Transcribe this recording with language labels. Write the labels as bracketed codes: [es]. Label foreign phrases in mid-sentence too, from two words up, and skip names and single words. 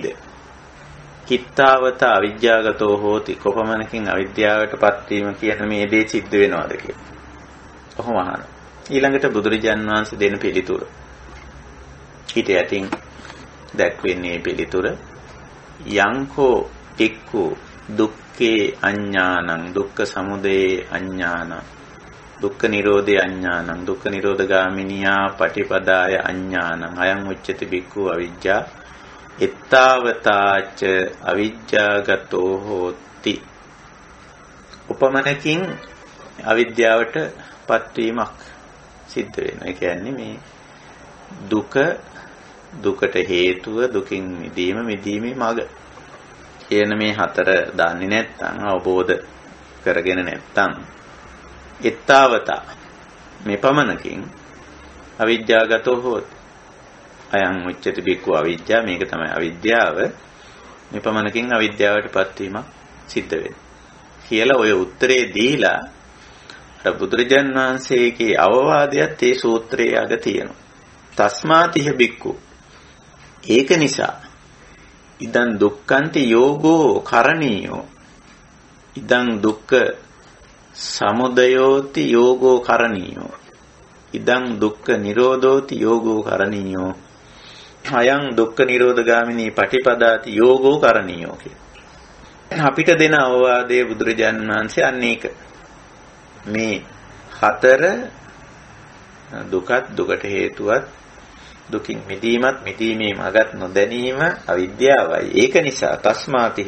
[pi] කිත්තාවත අවිජ්ජාගතෝ හෝති. [si] කොපමණකින් අවිද්‍යාවටපත් වීම කියන මේ දේ සිද්ධ වෙනවද කියලා. කොහොම අහනවා. ඊළඟට බුදුරජාන් වහන්සේ දෙන පිළිතුර. ඊට යටින් දැක්වෙන්නේ පිළිතුර [pi] යංකෝ එක්කු දුක්ඛේ අඤ්ඤානං දුක්ඛ සමුදය අඤ්ඤානං දුක්ඛ නිරෝධේ අඤ්ඤානං දුක්ඛ නිරෝධගාමිනියා පටිපදාය අඤ්ඤානං අයං උච්චති බික්ඛු අවිජ්ජා එත්තාවතාච අවිජ්ජාගතෝ හෝති. [si] උපමනකින් අවිද්‍යාවට පත්වීමක් සිද්ධ වෙනවා. ඒ කියන්නේ මේ දුකට හේතුව දුකින් මිදීමේ මඟ කියන මේ හතර දන්නේ නැත්නම් අවබෝධ කරගෙන නැත්නම් එත්තාවතා මේ පමණකින් [pi] අවිද්‍යාවගතෝ හෝති. අයං උච්චති බික්ඛු අවිජ්ජා [si] මේක තමයි අවිද්‍යාව. මේ පමණකින් අවිද්‍යාවටපත් වීමක් සිද්ධ වෙනවා කියලා ඔය උත්තරේ දීලා අර බුදුරජාන් වහන්සේගේ අවවාදයත් ඒ සූත්‍රයේ අග තියෙනවා. [pi] තස්මාතිහ බික්ඛු [si] ඒක නිසා [pi] ඉදං දුක්ඛන්ති යෝගෝ කරණීයෝ ඉදං දුක්ඛ සමුදයෝති යෝගෝ කරණීයෝ ඉදං දුක්ඛ නිරෝධෝති යෝගෝ කරණීයෝ අයං දුක්ඛ නිරෝධගාමිනී පටිපදාති යෝගෝ කරණීයෝ කියලා. [si] අපිට දෙන අවවාදයේ බුදුරජාණන් වහන්සේ අනේක මේ හතර දුකට හේතුවත් දුකින් මිදීමත් මිදීමේ මගත් නොදැනීම අවිද්‍යාවයි. ඒක නිසා තස්මාතිය.